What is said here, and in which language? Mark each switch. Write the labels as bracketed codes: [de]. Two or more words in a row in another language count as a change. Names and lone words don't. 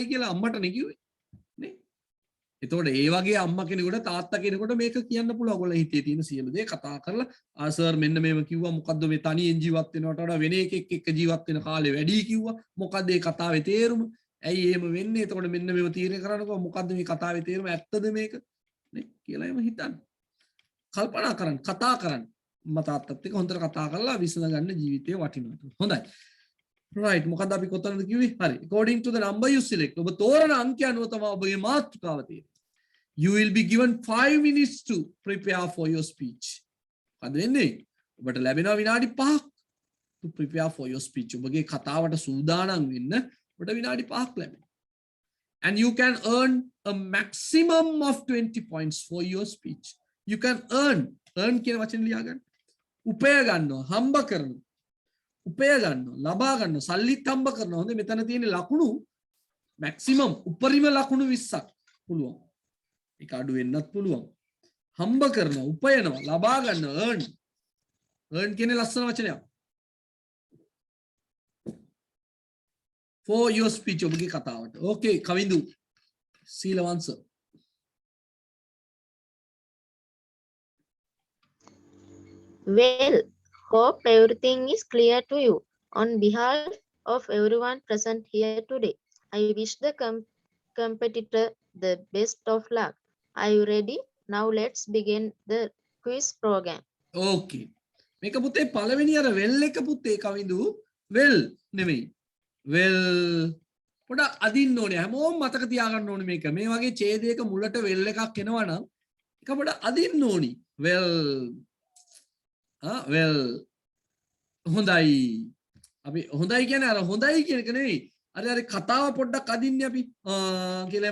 [si] කියලා අම්මටනේ කිව්වේ නේ එතකොට ඒ වගේ අම්මා කෙනෙකුට තාත්තා කෙනෙකුට මේක කියන්න පුළුවන් ඔයගොල්ලෝ හිතේ තියෙන සියලු දේ කතා කරලා ආ සර් මෙන්න මේව කිව්වා මොකද්ද මේ තනියෙන් ජීවත් වෙනවට වඩා වෙන එකෙක් එක්ක ජීවත් වෙන කාලේ වැඩි කිව්වා මොකද්ද මේ කතාවේ තේරුම ඇයි එහෙම වෙන්නේ එතකොට මෙන්න මේව තීරණය කරන්නකෝ මොකද්ද මේ කතාවේ තේරුම ඇත්තද මේක නේ කියලා එම හිතන්න කල්පනා කරන්න කතා කරන්න මතාත්තත් එක්ක හොඳට කතා කරලා විසඳ ගන්න ජීවිතේ වටිනවා. හොඳයි. right මොකද අපි කොතනද කිව්වේ? හරි. [en] according to the number you select. [si] ඔබ තෝරන අංකය අනුව තමයි ඔබගේ මාතෘකාව තියෙන්නේ. [en] You will be given 5 minutes to prepare for your speech. [si] මොකද වෙන්නේ? ඔබට ලැබෙනවා විනාඩි 5ක් [en] to prepare for your speech. [si] ඔබගේ කතාවට සූදානම් වෙන්න ඔබට විනාඩි 5ක් ලැබෙනවා. [en] And you can earn a maximum of 20 points for your speech. You can earn කියන වචන ලියා ගන්න. උපය ගන්නවා හම්බ කරනවා උපය ගන්නවා ලබා ගන්නවා සල්ලිත් හම්බ කරනවා හොඳ මෙතන තියෙන ලකුණු මැක්සිමම් උපරිම ලකුණු 20ක් පුළුවන් ඒක අඩු වෙන්නත් පුළුවන් හම්බ කරනවා උපයනවා ලබා ගන්නවා earn කියන ලස්සන වචනයක් for your speech ඔබගේ කතාවට okay කවිඳු සීලවංශ Well, hope everything is clear to you. On behalf of everyone present here today, I wish the competitor the best of luck. Are you ready? Now let's begin the quiz program. [si] Okay. මේක පුතේ පළවෙනි අර well එක පුතේ කවිඳු well නෙමෙයි. well පොඩක් අදින්න ඕනේ. හැමෝම මතක තියාගන්න ඕනේ මේක. මේ වගේ ඡේදයක මුලට well එකක් එනවා නම් ඒක පොඩක් අදින්න ඕනි. [en] well well [si] හොඳයි අපි හොඳයි කියන්නේ අර හොඳයි කියන එක නෙවෙයි අර කතාව පොඩ්ඩක් අදින්නේ අපි කියලා